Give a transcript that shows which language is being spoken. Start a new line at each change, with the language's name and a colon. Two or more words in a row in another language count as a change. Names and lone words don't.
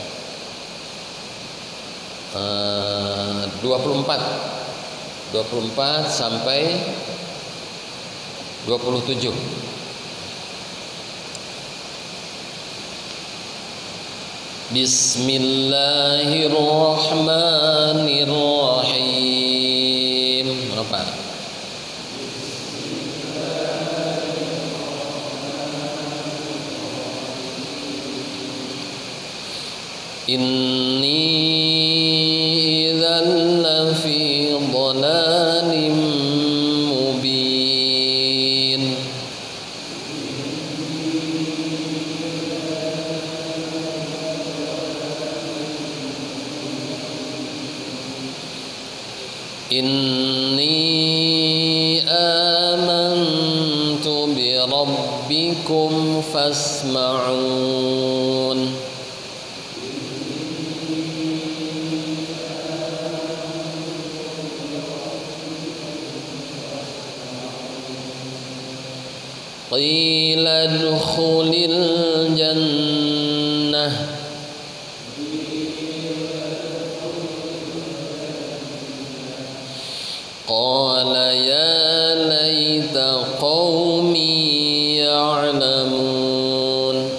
Indonesian: 24 sampai 27.
Arabic: بسم الله الرحمن الرحيم.
Indonesian: Apa?
Arabic: إني إذا لفي ضلال مبين. إني آمنت بربكم فاسمعون. قيل ادخل الجنة قال يا ليت قومي يعلمون.